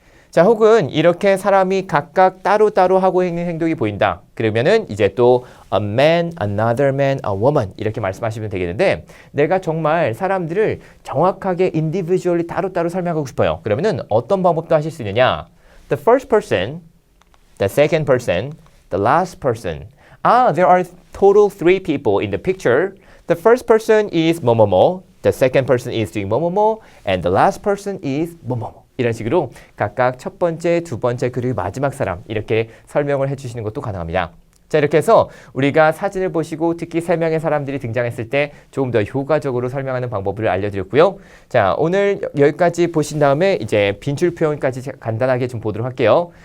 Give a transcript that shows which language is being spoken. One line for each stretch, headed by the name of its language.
Korean: 자, 혹은 이렇게 사람이 각각 따로따로 하고 있는 행동이 보인다. 그러면은 이제 또 a man, another man, a woman 이렇게 말씀하시면 되겠는데 내가 정말 사람들을 정확하게 individually 따로따로 설명하고 싶어요. 그러면은 어떤 방법도 하실 수 있느냐?
English: The first person, the second person, the last person. There are total 3 people in the picture. The first person is 뭐뭐뭐, the second person is doing 뭐뭐뭐, and the last person is 뭐뭐뭐.
Korean: 이런 식으로 각각 첫 번째, 두 번째, 그리고 마지막 사람 이렇게 설명을 해주시는 것도 가능합니다. 자, 이렇게 해서 우리가 사진을 보시고 특히 3명의 사람들이 등장했을 때 조금 더 효과적으로 설명하는 방법을 알려드렸고요. 자, 오늘 여기까지 보신 다음에 이제 빈줄 표현까지 간단하게 좀 보도록 할게요.